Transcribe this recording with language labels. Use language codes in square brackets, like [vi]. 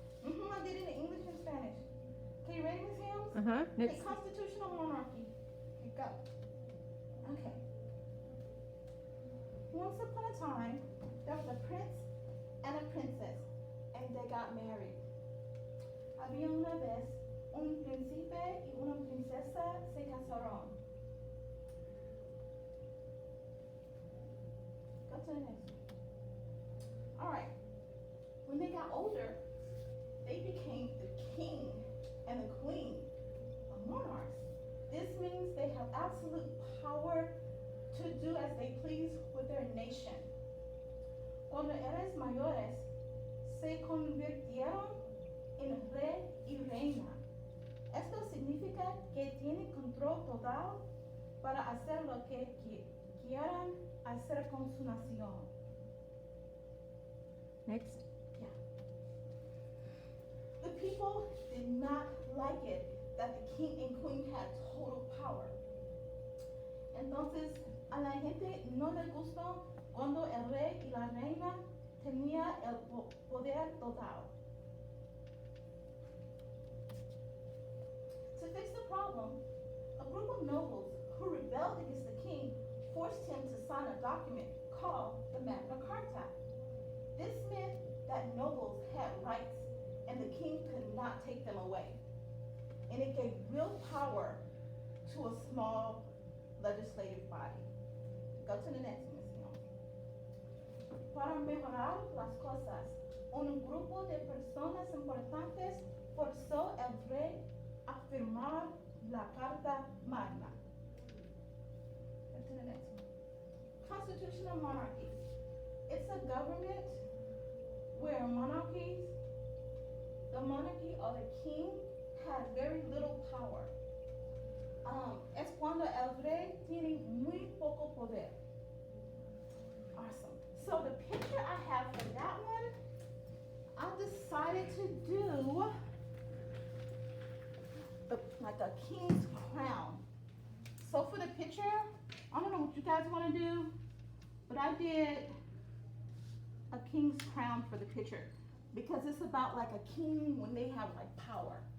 [en] I did it in English and Spanish. Okay, you ready, Miss Helms? Uh-huh. Okay, Next. constitutional monarchy. Okay, go. Okay. Once upon a time, there was a prince and a princess, and they got married. [es] Había una vez un príncipe y una princesa se casaron. [en] Go to the next one. All right. When they got older, they became the king and the queen of monarchs. This means they have absolute power to do as they please with their nation. [es] Cuando eres mayores, se convirtieron en rey y reina. Esto significa que tienen control total para hacer lo que quieran hacer con su nación. [en] Next. The people did not like it that the king and queen had total power. [es] Entonces, a la gente no le gustó cuando el rey y la reina tenía el poder total. [en] To fix the problem, a group of nobles who rebelled against the king forced him to sign a document called the Magna Carta. This meant that nobles had rights and the king could not take them away. And it gave real power to a small legislative body. Go to the next one, Miss Hill. [es] Para mejorar las cosas, un grupo de personas importantes forzó al rey a firmar la Carta Magna. [en] Go to the next one. Constitutional monarchy. It's a government where the monarchy or the king has very little power. [es] Es cuando el rey tiene muy poco poder. [en] Awesome. So the picture I have for that one, I decided to do like a king's crown. So for the picture, I don't know what you guys want to do, but I did a king's crown for the picture because it's about like a king when they have like power.